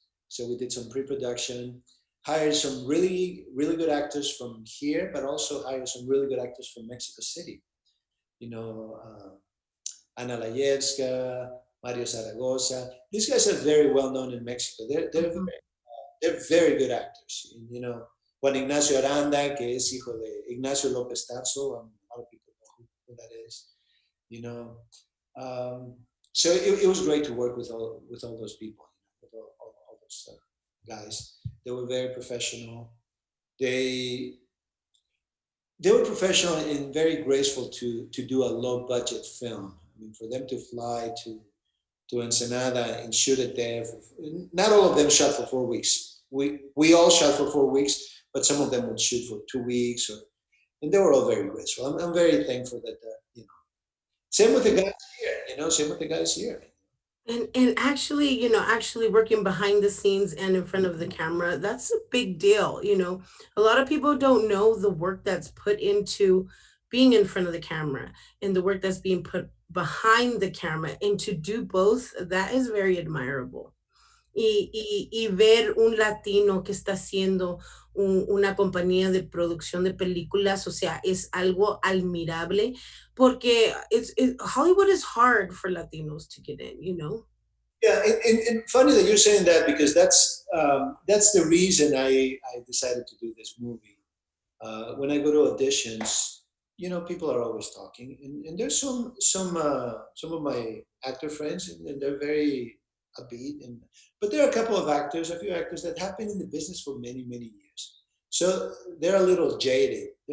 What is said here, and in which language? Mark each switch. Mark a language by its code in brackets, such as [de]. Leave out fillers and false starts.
[en] So we did some pre-production, hired some really, really good actors from here, but also hired some really good actors from Mexico City. You know, Ana Layevska, Mario Zaragoza. These guys are very well known in Mexico. Mhm. They're very good actors. [es] Juan Ignacio Aranda, que es hijo de Ignacio López Tarso. [en] A lot of people know who that is. You know, um, so it was great to work with all those people, with all those guys. They were very professional. They they were professional and very graceful to do a low budget film. I mean, for them to fly to Ensenada and shoot it there. Not all of them shot for 4 weeks. We all shot for 4 weeks, but some of them would shoot for 2 weeks, and they were all very graceful. I'm very thankful that same with the guys here. Same with the guys here. And actually, actually working behind the scenes and in front of the camera, that's a big deal. A lot of people don't know the work that's put into being in front of the camera and the work that's being put behind the camera. And to do both, that is very admirable. [es] Y ver un latino que está haciendo una compañía de producción de películas, o sea, es algo admirable porque [en] Hollywood is hard for Latinos to get in. Yeah, and funny that you're saying that because that's the reason I decided to do this movie. When I go to auditions, people are always talking, and there's some of my actor friends, and they're very upbeat, but there are a few actors that have been in the business for many many years, so they're a little jaded.